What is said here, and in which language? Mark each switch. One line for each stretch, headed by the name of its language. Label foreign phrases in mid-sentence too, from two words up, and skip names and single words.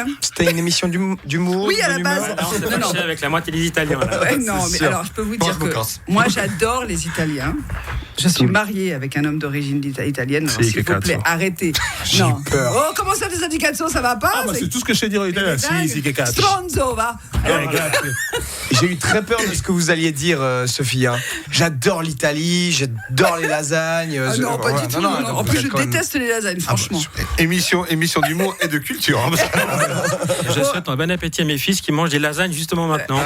French: C'était une émission d'humour. Oui, à la base. On s'est avec la moitié des Italiens. Là. Ouais, non, mais alors je peux vous dire que moi j'adore les Italiens. Je suis mariée avec un homme d'origine italienne. Alors, s'il vous plaît, arrêtez. Non. Peur. Oh, comment ça, des indications, ça va pas? C'est tout ce que je sais dire en italien.
Italian: Si, che cazzo. Stronzo, va.
French: J'ai eu très peur de ce que vous alliez dire, Sophie. Hein. J'adore l'Italie, j'adore les lasagnes. Non, pas du tout. Non. En plus, je déteste les lasagnes, franchement. Émission d'humour et de culture. Je souhaite un bon appétit à mes fils qui mangent des lasagnes justement maintenant.